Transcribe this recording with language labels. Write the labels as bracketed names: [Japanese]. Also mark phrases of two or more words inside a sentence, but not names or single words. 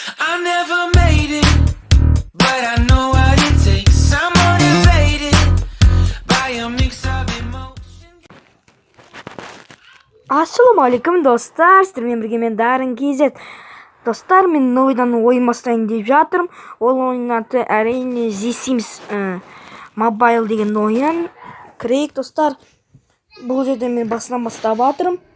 [English] I never made it, but I know what it takes. I'm motivated by a mix of emotion. [Kazakh] Ассалаумағалейкум достар, сіздермен бірге мен Дарын KZ. Достар, мен ойдан ойын бастайын деп жатырмын. Ол ойынның аты әрине The Sims Mobile деген ойын. Кірейік достар. Бұл жерде мен басынан бастап жатырмын.